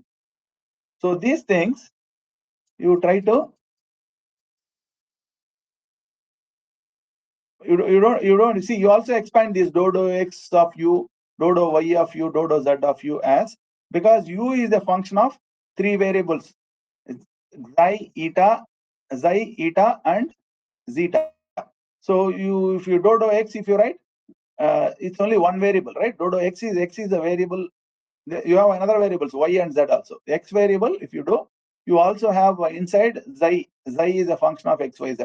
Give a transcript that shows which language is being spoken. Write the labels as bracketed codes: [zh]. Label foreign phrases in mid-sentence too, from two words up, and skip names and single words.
[en] So these things you try to, you don't see, you also expand this dou x of u, dou y of u, dou z of u, as because u is a function of three variables, xi, eta, xi, eta, and zeta. So if you do x, if you write, it's only one variable, right? Do x is a variable. You have another variables y and z also. X variable, if you do, you also have inside xi. Xi is a function of x, y, z.